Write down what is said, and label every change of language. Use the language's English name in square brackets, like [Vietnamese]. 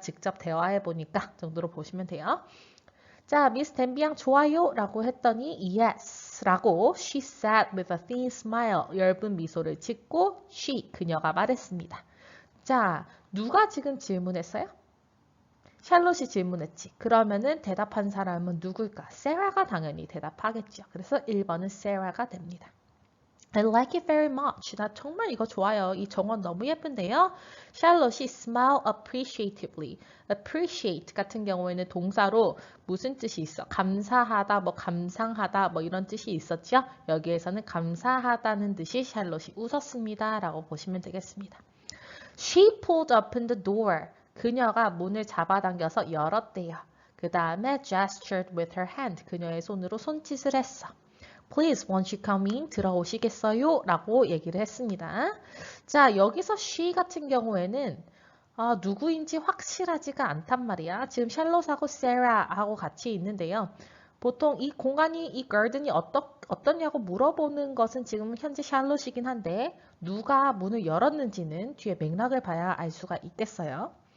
[Korean] 직접 대화해 보니까 정도로 보시면 돼요. 자, 미스 덴비양 좋아요 라고 했더니 yes 라고 [English] she said with a thin smile [Korean] 엷은 미소를 짓고 그녀가 말했습니다. 자, 누가 지금 질문했어요? 샬롯이 질문했지. 그러면은 대답한 사람은 누굴까? 세라가 당연히 대답하겠죠. 그래서 1번은 세라가 됩니다. [English] I like it very much. [Korean] 나 정말 이거 좋아요. 이 정원 너무 예쁜데요. [English] 샬롯이 smile appreciatively. [Korean] appreciate 같은 경우에는 동사로 무슨 뜻이 있어? 감사하다, 뭐 감상하다, 뭐 이런 뜻이 있었죠? 여기에서는 감사하다는 듯이 샬롯이 웃었습니다. 라고 보시면 되겠습니다. [English] She pulled open the door. [Korean] 그녀가 문을 잡아당겨서 열었대요. 그 다음에 [English] gestured with her hand. [Korean] 그녀의 손으로 손짓을 했어. [English] Please, won't you come in? [Korean] 들어오시겠어요? 라고 얘기를 했습니다. 자, 여기서 she 같은 경우에는 누구인지 확실하지가 않단 말이야. 지금 샬롯하고 세라하고 같이 있는데요. 보통 이 공간이, 이 garden이 어떠냐고 물어보는 것은 지금 현재 샬롯이긴 한데 누가 문을 열었는지는 뒤에 맥락을 봐야 알 수가 있겠어요.